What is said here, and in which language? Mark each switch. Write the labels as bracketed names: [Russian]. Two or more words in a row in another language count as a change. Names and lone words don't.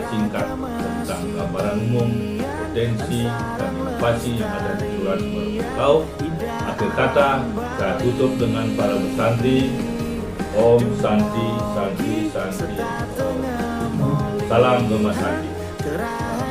[Indonesian] singkat tentang gambaran umum, potensi, dan inovasi yang ada di Kelurahan Semarang. Akhir kata, saya tutup dengan para bersanti. [Sanskrit] Om Santi, Santi, Santi. [Indonesian] Salam Gema Santi.